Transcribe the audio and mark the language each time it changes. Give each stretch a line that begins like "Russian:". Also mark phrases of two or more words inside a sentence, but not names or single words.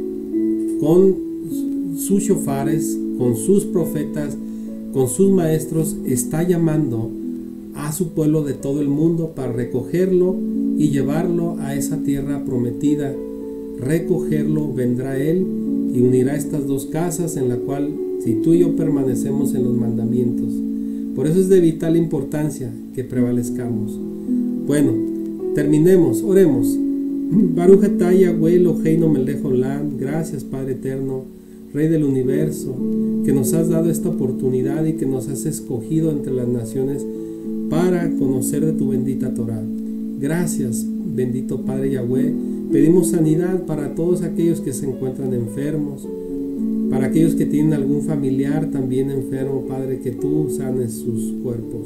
Spanish: con sus shofares, con sus profetas, con sus maestros, está llamando a su pueblo de todo el mundo para recogerlo y llevarlo a esa tierra prometida. Recogerlo vendrá Él y unirá estas dos casas, en la cual, si tú y yo permanecemos en los mandamientos. Por eso es de vital importancia que prevalezcamos. Bueno, terminemos, oremos.
Hebrew: ברוך אתה יהוה אלהינו מלך העולם.
Spanish: Gracias, Padre Eterno, Rey del Universo, que nos has dado esta oportunidad y que nos has escogido entre las naciones para conocer de tu bendita Torah. Gracias, bendito Padre Yahweh. Pedimos sanidad para todos aquellos que se encuentran enfermos, para aquellos que tienen algún familiar también enfermo, Padre, que tú sanes sus cuerpos.